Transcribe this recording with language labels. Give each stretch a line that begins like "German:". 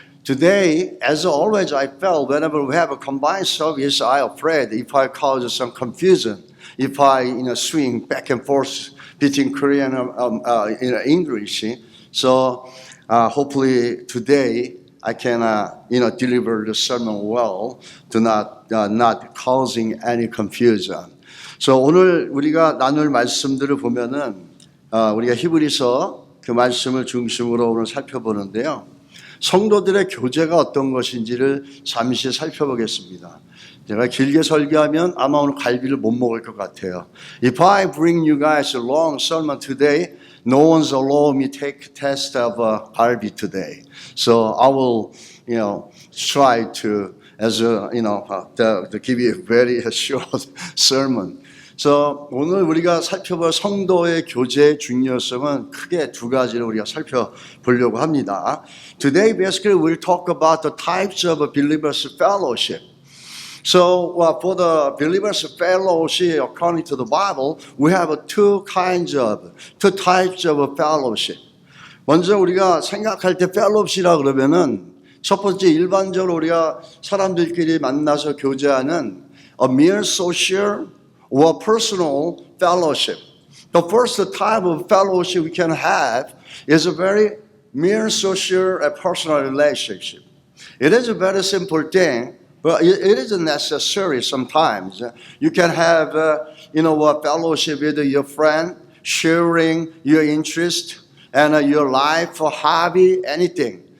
English: Today, as always, I felt whenever we have a combined service, I'm afraid if I cause some confusion, if I swing back and forth between Korean and English. So hopefully today I can deliver the sermon well, to not causing any confusion.
Korean: So 오늘 우리가 나눌 말씀들을 보면은 우리가 히브리서 그 말씀을 중심으로 오늘 살펴보는데요. 성도들의 교제가 어떤 것인지를 잠시 살펴보겠습니다. 제가 길게 설교하면 아마 오늘 갈비를 못 먹을 것 같아요.
English: If I bring you guys a long sermon today, no one's allowed me take test of 갈비 today. So I will, try to, to give you a very short sermon.
Korean: So 오늘 우리가 살펴볼 성도의 교제의 중요성은 크게 두 가지를 우리가 살펴보려고 합니다.
English: Today basically we'll talk about the types of believers' fellowship. So for the believers' fellowship, according to the Bible, we have two types of fellowship.
Korean: 먼저 우리가 생각할 때 fellowship이라 그러면은 첫 번째 일반적으로 우리가 사람들끼리 만나서 교제하는
English: a mere social or personal fellowship. The first type of fellowship we can have is a very mere social and personal relationship. It is a very simple thing, but it isn't necessary sometimes. You can have, a fellowship with your friend, sharing your interest and your life, or hobby, anything.